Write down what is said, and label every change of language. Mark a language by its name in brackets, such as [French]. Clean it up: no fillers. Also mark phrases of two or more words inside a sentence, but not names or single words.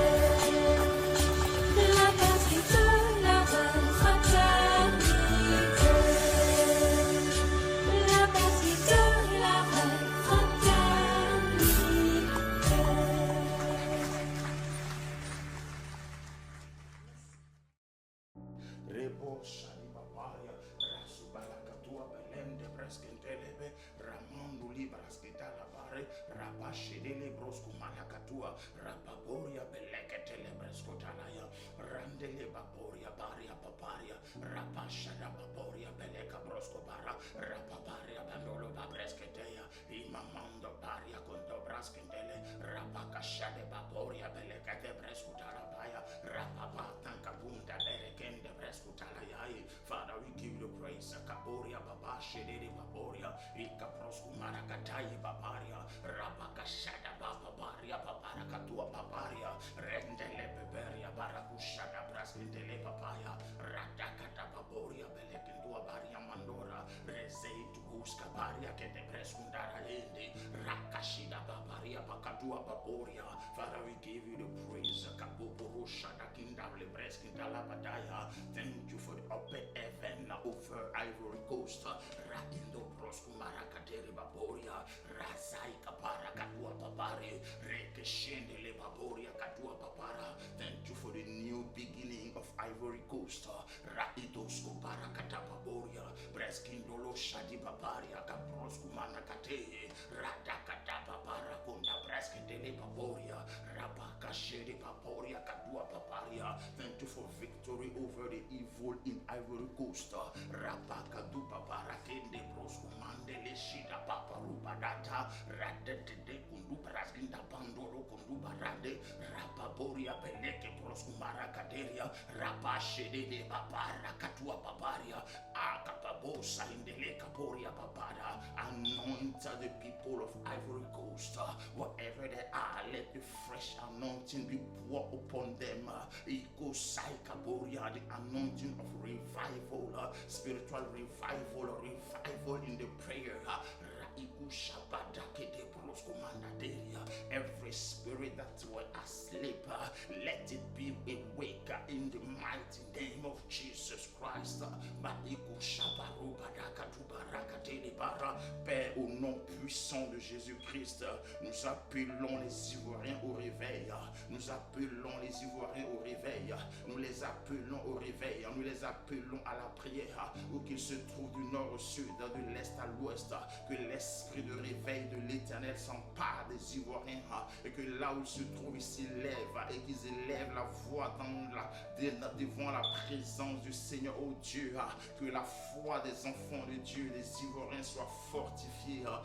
[French] La patrie de la reine fraternité. La patrie de la reine fraternité. Rebo Shani Papaya, Rasubala Katua Belende Breskentelebe, Ramondo Libraskitala Bare, Rabashidele Brosco Malakatua, Rapaboria Beleketele Brescotalaya, Randele Baboria Baria Paparia, Rapashada Baboria Beleka Brosco Bara, Rapabaria Bandolo Babresketea, Imamando Baria Condo Braskendele, Rapakashade Baboria Belekate Brescotalabaya, Rapapa Kabunda Berekende Breskutalaya. [English] Father, we give you praise. Kaboria Baba Shedede Baboria, Ikaprosku Marakatai Babaria, Rabakashada Babaria, Babarakatua Babaria, Rendele Beberia, Barakushada Braskindele Papaya, Ratakata Baboria, Belekindua Baria Mandora, Rezeit Guska Baria, Kete Breskundara Ende, Rakashida Babaria, Bakatua Baboria. Father, we give you the praise. Thank you for the open heaven over Ivory Coast. Rakindo Proskumara Kateri Baboria, Razai Kapara Katua Papare, Rekeshende Le Baboria Katua Papara. Thank you for the new beginning of Ivory Coast. Raitos Kupara Katapaboria, Breskindolo Shadi Babaria, Kaproskumana Kate, Radakata Papara Kunda Breskindele Baboria, Rabaka Shedi Baboria Katua Paparia. Thank you for victory over the evil in Ivory Coast. Rabaka du Papara Kende Proskumande Leshida Paparuba Data, Radete Kundu Braskinda Pandoro Kundu Barade, Rapaboria Beleke Proskumara Kaderia, Rapashede de Papara Katua Paparia, Akapabosa in the Lake Kaporia Papada. Anoint the people of Ivory Coast, wherever they are, let the fresh anointing be poured upon them. Iko Saikaboria, the anointing of revival, spiritual revival, revival in the prayer. Every spirit that were asleep, let it be awake in the mighty name of Jesus Christ. [French] Père, au nom puissant de Jésus-Christ, nous appelons les Ivoiriens au réveil. Nous appelons les Ivoiriens au réveil. Nous les appelons au réveil. Nous les appelons à la prière. Où qu'ils se trouvent du nord au sud, de l'est à l'ouest, que l'esprit de réveil de l'Éternel s'empare des Ivoiriens et que là où où ils se trouvent, ils s'élèvent et qu'ils élèvent la voix devant la présence du Seigneur, oh Dieu, que la foi des enfants de Dieu, des Ivoiriens soit fortifiée.